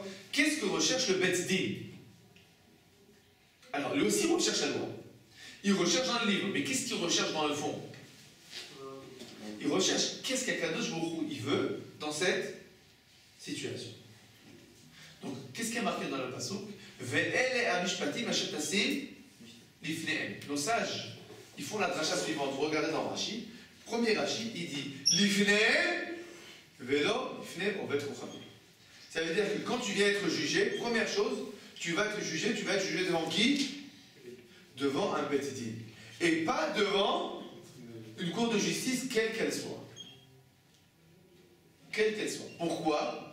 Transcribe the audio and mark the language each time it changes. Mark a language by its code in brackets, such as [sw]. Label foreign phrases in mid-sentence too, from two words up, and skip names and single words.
[fr] Qu'est-ce que recherche le [he] בית דין? [fr] Alors, lui aussi recherche la loi. Il recherche dans le livre, mais qu'est-ce qu'il recherche dans le fond? Il recherche qu'est-ce qu'Akadosh Baruch Hu il veut dans cette situation. Donc, qu'est-ce qui est marqué dans le pasuk? [he] ואלה המשפטים אשר תשים לפניהם. [fr] Nos sages, ils font la dracha suivante. Vous regardez dans Rashi. Premier Rashi, il dit [he] לפניהם ולא לפניהם עובת רוחמים. [fr] Ça veut dire que quand tu viens être jugé, première chose, tu vas être jugé devant qui? Devant un [he] בית דין. [fr] Et pas devant une cour de justice, quelle qu'elle soit. Quelle qu'elle soit. Pourquoi?